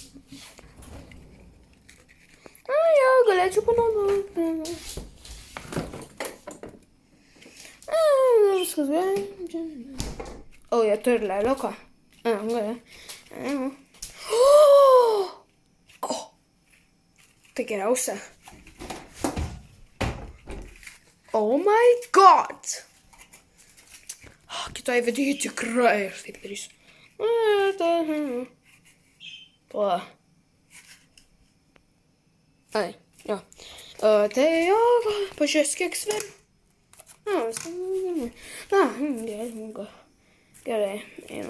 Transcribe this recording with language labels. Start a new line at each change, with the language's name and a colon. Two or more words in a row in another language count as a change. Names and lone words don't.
Lithuanian: Jo, galėčiau panaudoti. Viskas gerai. Jie turi leliuką. Gerai. Tai geriausia.
English: Oh my god.
Lithuanian: Kitoje videoje tikrai aš taip darysiu. Pala. Ai, jo. Tai jo, pažiūrės, kiek sveriu. Gerai, einu.